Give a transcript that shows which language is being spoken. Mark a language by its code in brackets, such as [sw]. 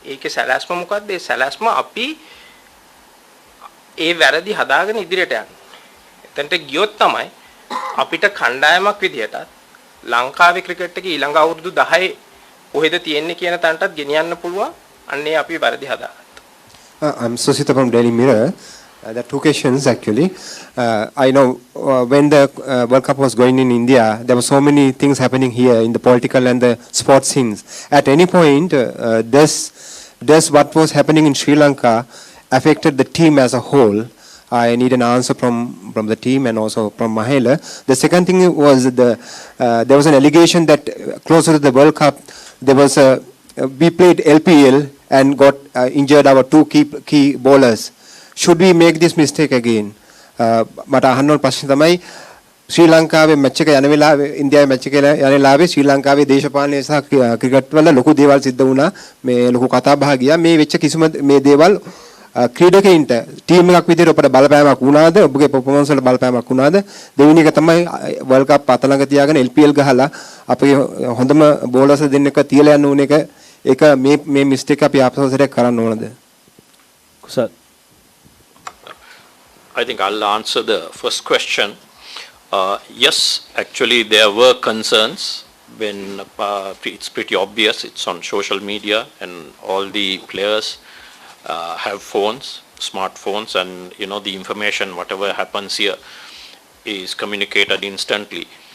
[si] ඒකේ සැලැස්ම මොකද්ද? ඒ සැලැස්ම අපි ඒ වැරදි හදාගෙන ඉදිරියට යන්න. එතනට ගියොත් තමයි අපිට කණ්ඩායමක් විදියට ලංකාවේ ක්‍රිකට් එකේ ඊළඟ අවුරුදු 10 කොහෙද තියෙන්නේ කියන තැනටත් ගෙනියන්න පුළුවන්. අන්නේ අපි වැරදි හදාගත්තා. [en] I'm Susita from Daily Mirror. There are two questions actually. I know when the World Cup was going in India, there were so many things happening here in the political and the sports scenes. At any point, does what was happening in Sri Lanka affected the team as a whole? I need an answer from the team and also from Mahela. The second thing was there was an allegation that closer to the World Cup, there was we played LPL and got injured our two key bowlers. Should we make this mistake again? [si] මට අහන්න ඕන ප්‍රශ්නේ තමයි ශ්‍රී ලංකාවේ match එක යන වෙලාවේ ඉන්දියාවේ මැච් එක යන වෙලාවේ ශ්‍රී ලංකාවේ දේශපාලනය සහ ක්‍රිකට් වල ලොකු දේවල් සිද්ධ වුණා. මේ ලොකු කතා බහ ගියා. මේ වෙච්ච කිසිම මේ දේවල් ක්‍රීඩකයින්ට ටීම් එකක් විදිහට ඔබට බලපෑමක් වුණාද? ඔබගේ පර්ෆෝමන්ස් වල බලපෑමක් වුණාද? දෙවෙනි එක තමයි වර්ල්ඩ් කප් අතලඟ තියාගෙන LPL ගහලා අපේ හොඳම බෝලර්ස් දෙන්නෙක් තියලා යන්න ඕන එක ඒක මේ මිස්ටේක් අපි ආපස්සට කරන්න ඕනද? කුසල් [en] I think I'll answer the first question. Yes, actually there were concerns when it's pretty obvious. It's on social media and all the players have phones, smartphones, and the information, whatever happens here is communicated instantly.